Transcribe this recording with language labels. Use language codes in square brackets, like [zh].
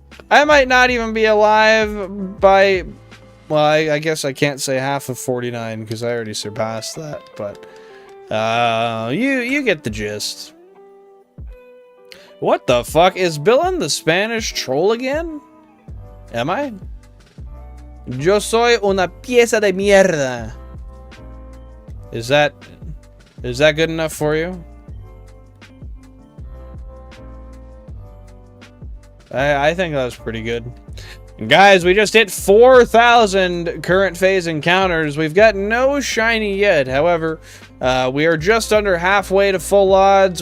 [en] I might not even be alive by... Well, I guess I can't say half of 49 because I already surpassed that, but... you get the gist. What the fuck? Is Billen the Spanish troll again? Am I? [es] Yo soy una pieza de mierda. [en] Is that good enough for you? I think that was pretty good. And guys, we just hit 4,000 current phase encounters. We've got no shiny yet. However, we are just under halfway to full odds.